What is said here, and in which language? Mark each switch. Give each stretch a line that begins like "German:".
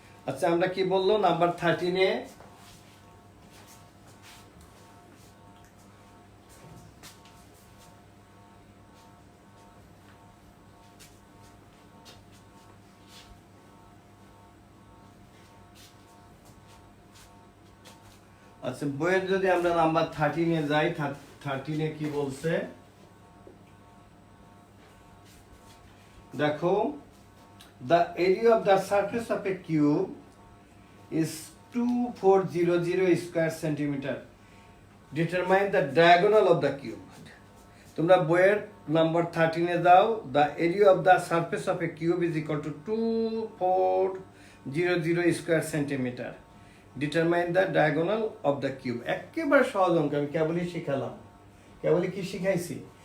Bangla: আচ্ছা আমরা কি বললো নাম্বার 13-এ, আচ্ছা বইয়ের যদি আমরা নাম্বার 13-এ যাই, 13-এ কি বলছে দেখো,
English: the area of the surface of a cube is 2400 square centimeter. Determine the diagonal of the cube.
Bangla: তোমরা বইয়ের নাম্বার 13-এ দাও,
English: the area of the surface of a cube is equal to 2400 square centimeter. Determine the diagonal of the cube.
Bangla: একেবারে সহজ অঙ্ক, আমি কেবলই শিখালাম। কেবলই কি শিখাইছি?